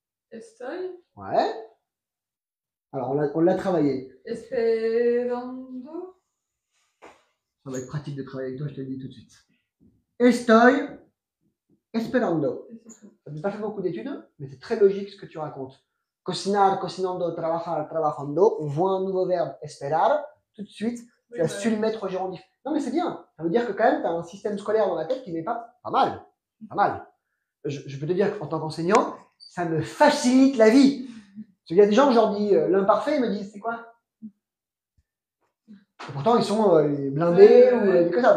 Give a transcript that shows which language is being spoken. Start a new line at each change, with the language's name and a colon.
Spanish: Estoy.
French: Ouais. Alors, on l'a travaillé.
Spanish: Esperando.
French: Ça va être pratique de travailler avec toi, je te le dis tout de suite.
Spanish: estoy esperando.
French: Et c'est tout. Ça n'a pas fait beaucoup d'études, mais c'est très logique ce que tu racontes.
Spanish: Cocinar, cocinando, trabajar, trabajando.
French: On voit un nouveau verbe, esperar. Tout de suite, tu Oui, as bah, su le mettre au gérondif. Non, mais c'est bien. Ça veut dire que quand même, tu as un système scolaire dans la tête qui n'est pas mal. Pas mal. Je peux te dire qu'en tant qu'enseignant, ça me facilite la vie. Parce qu'il y a des gens, je leur dis l'imparfait, ils me disent c'est quoi? Et pourtant, ils sont blindés ou des comme ça.